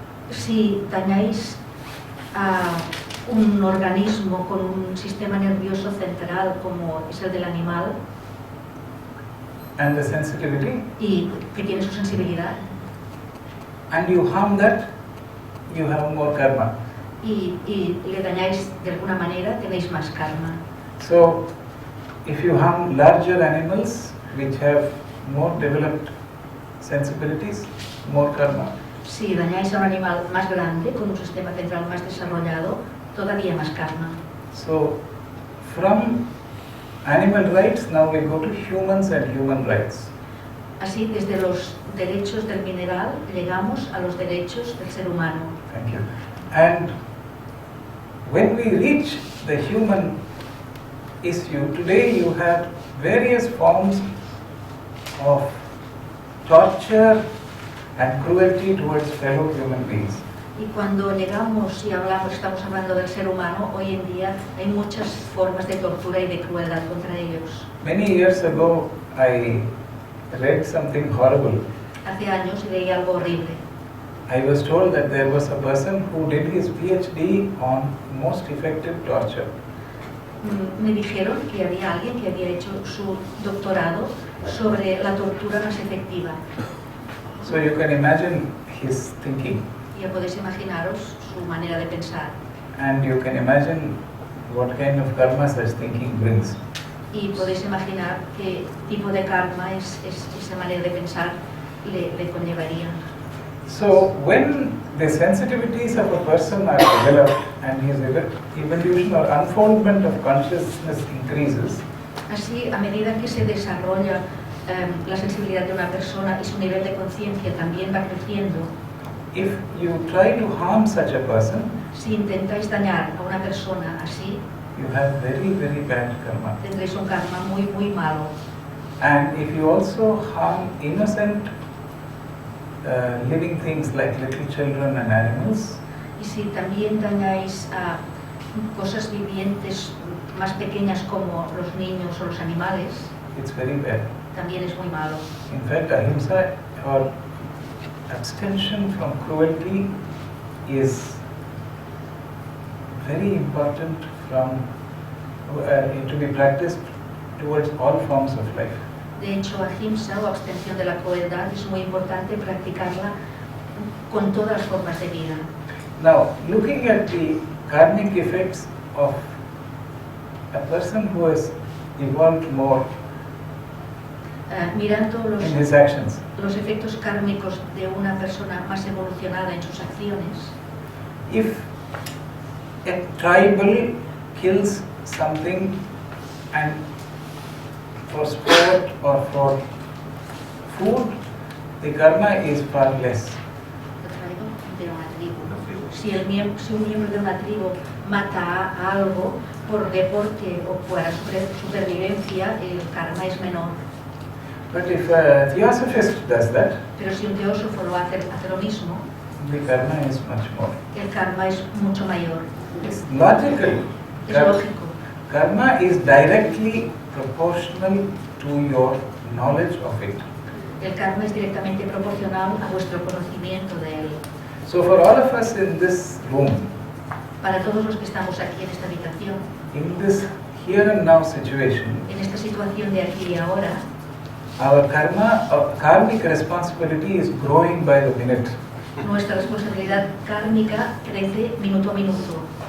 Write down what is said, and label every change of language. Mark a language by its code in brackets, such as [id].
[es] Si dañáis a un organismo con un sistema nervioso central como es el del animal [en] and the sensitivity, [es] y que tiene su sensibilidad, [en] and you harm that, you have more karma. [es] y le dañáis de alguna manera, tenéis más karma. [en] So, if you harm larger animals which have more developed sensibilities, more karma. [es] Si dañáis a un animal más grande, con un sistema central más desarrollado, todavía más karma. [en] So, from animal rights, now we go to humans and human rights. [es] Así, desde los derechos del mineral, llegamos a los derechos del ser humano. [en] Thank you. And when we reach the human issue, today you have various forms of torture and cruelty towards fellow human beings. [es] Y cuando llegamos y estamos hablando del ser humano, hoy en día hay muchas formas de tortura y de crueldad contra ellos. [en] Many years ago, I read something horrible. [es] Hace años leí algo horrible. [en] I was told that there was a person who did his PhD on most effective torture. [es] Me dijeron que había alguien que había hecho su doctorado sobre la tortura más efectiva. [en] So you can imagine his thinking, [es] Ya podéis imaginaros su manera de pensar. [en] and you can imagine what kind of karma such thinking brings. [es] Y podéis imaginar qué tipo de karma esa manera de pensar le conllevaría. [en] So when the sensitivities of a person are developed and his evolution or unfoldment of consciousness increases, [es] Así, a medida que se desarrolla la sensibilidad de una persona y su nivel de conciencia también va creciendo. [en] If you try to harm such a person, [es] Si intentáis dañar a una persona así, [en] you have very, very bad karma. [es] tendréis un karma muy, muy malo. [en] And if you also harm innocent living things like little children and animals, [es] Y si también dañáis a cosas vivientes más pequeñas como los niños o los animales, [en] it's very bad. [es] también es muy malo. [en] In fact, ahimsa or abstention from cruelty is very important to be practiced towards all forms of life. [es] De hecho, ahimsa o abstención de la crueldad es muy importante practicarla con todas las formas de vida. [en] Now, looking at the karmic effects of a person who has evolved more [es] Mirando [en] in his actions, [es] los efectos kármicos de una persona más evolucionada en sus acciones, [en] if a tribal kills something and for sport or for food, the karma is far less. [es] de una tribu. Si un miembro de una tribu mata a algo por deporte o por supervivencia, el karma es menor. [en] But if a theosophist does that, [es] Pero si un teósofo lo hace lo mismo, [en] the karma is much more. [es] el karma es mucho mayor. [en] It's logical. [es] Es lógico. [en] Karma is directly proportional to your knowledge of it. [es] El karma es directamente proporcional a vuestro conocimiento de él. [en] So for all of us in this room, [es] Para todos los que estamos aquí en esta habitación, [en] in this here and now situation, [es] en esta situación de aquí y ahora, [en] our karmic responsibility is growing by the minute. [es] nuestra responsabilidad kármica crece minuto a minuto.